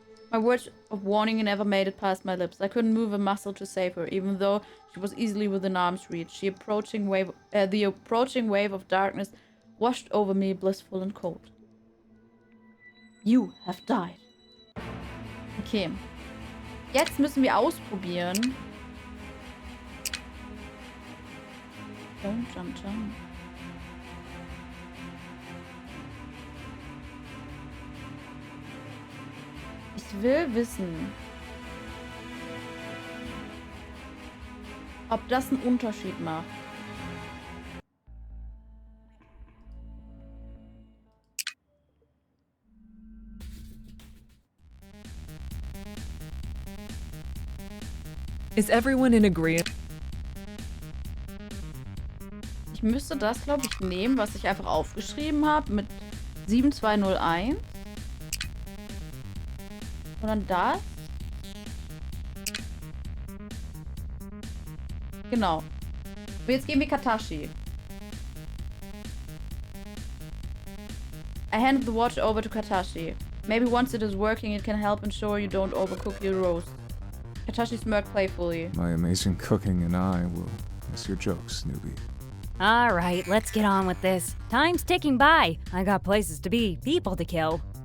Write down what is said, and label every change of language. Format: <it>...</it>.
<en>My words of warning never made it past my lips. I couldn't move a muscle to save her, even though she was easily within arm's reach. The approaching wave of darkness washed over me, blissful and cold. You have died. Okay.</en> <de>Jetzt müssen wir ausprobieren.</de> <en>Don't jump.</en> <de>Ich will wissen, ob das einen Unterschied macht.</de> <en>Is everyone in agreement?</en> <de>Ich müsste das, glaube ich, nehmen, was ich einfach aufgeschrieben habe mit 7201. Und dann das. Genau. Und jetzt gehen wir Katashi.</de> <en>I handed the watch over to Katashi. Maybe once it is working, it can help ensure you don't overcook your roast. Katashi smirked playfully. My amazing cooking and I will miss your jokes, newbie. All right, let's get on with this. Time's ticking by. I got places to be, people to kill.</en>